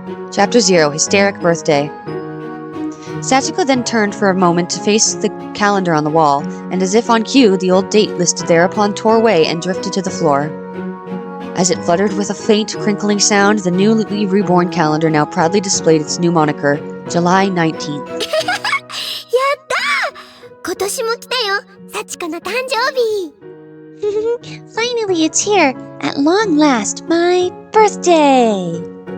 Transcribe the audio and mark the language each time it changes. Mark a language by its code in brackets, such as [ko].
[en] Chapter 0, Hysteric Birthday. Sachiko then turned for a moment to face the calendar on the wall, and as if on cue, the old date listed thereupon tore away and drifted to the floor. As it fluttered with a faint, crinkling sound, the newly reborn calendar now proudly displayed its new moniker, July 19th. [ja] Yatta! 今年も来たよ、Sachikoの誕生日! [en] Finally, it's here. At long last, my birthday!